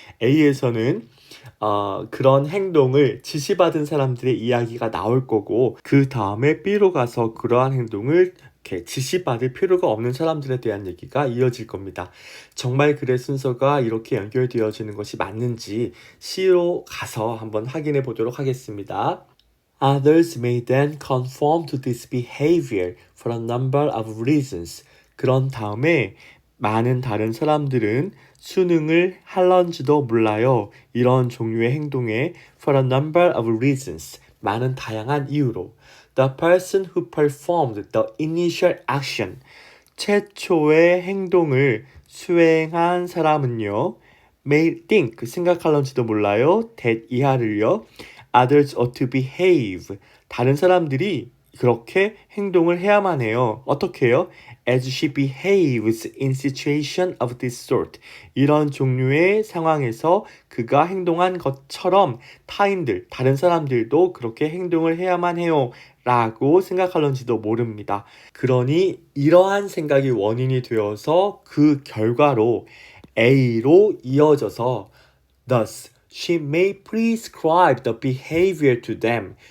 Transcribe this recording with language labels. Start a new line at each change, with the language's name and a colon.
Korean: A에서는 그런 행동을 지시받은 사람들의 이야기가 나올 거고 그 다음에 B로 가서 그러한 행동을 이렇게 지시받을 필요가 없는 사람들에 대한 얘기가 이어질 겁니다. 정말 글의 순서가 이렇게 연결되어지는 것이 맞는지 C로 가서 한번 확인해 보도록 하겠습니다.
English: Others may then conform to this behavior for a number of reasons.
Korean: 그런 다음에 많은 다른 사람들은 수능을 할런지도 몰라요. 이런 종류의 행동에
English: for a number of reasons,
Korean: 많은 다양한 이유로
English: the person who performed the initial action,
Korean: 최초의 행동을 수행한 사람은요
English: may think,
Korean: 생각할런지도 몰라요.
English: that
Korean: 이하를요
English: others ought to behave,
Korean: 다른 사람들이 그렇게 행동을 해야만 해요. 어떻게 해요?
English: As she behaves in situation of this sort.
Korean: 이런 종류의 상황에서 그가 행동한 것처럼 타인들, 다른 사람들도 그렇게 행동을 해야만 해요. 라고 생각할런지도 모릅니다. 그러니 이러한 생각이 원인이 되어서 그 결과로 A로 이어져서
English: Thus, she may prescribe the behavior to them.